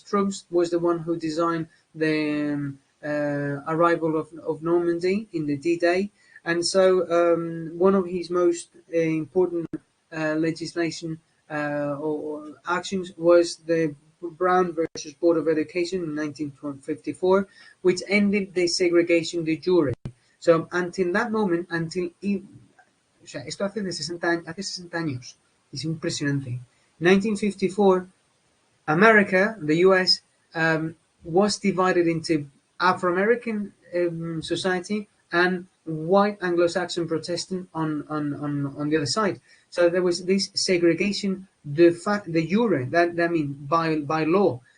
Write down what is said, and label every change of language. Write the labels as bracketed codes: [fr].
[en] troops, was the one who designed the arrival of Normandy in the D-Day, And so one of his most important legislation or actions was the Brown versus Board of Education in 1954, which ended the segregation de jure. So until that moment, [es] o sea, esto hace 60 años, es impresionante. [en] 1954, America, the US, was divided into Afro-American society and white Anglo-Saxon Protestant on the other side. So there was this segregation de jure, that means by law.